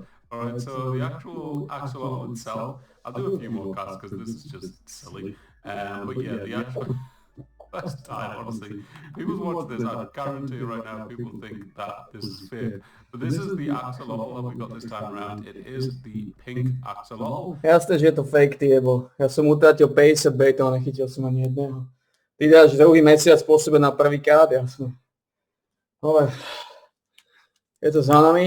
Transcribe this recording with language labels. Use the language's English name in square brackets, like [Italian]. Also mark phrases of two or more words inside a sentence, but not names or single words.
[English] All right, so the actual axolotl itself, I'll do a few more cuts because this is just silly. But yeah, the actual first time, honestly, people watch this, I guarantee you right now, people think that this is fake. But this is the axolotl that we got this time around. It is the pink axolotl. [Slovak] Jasné, že je to fake, ty jebo. Ja som utratil 50 baitov a nechytil som ani jedného. Ty dáš druhý mesiac po sebe na prvýkrát, jasné. Ale je to za nami.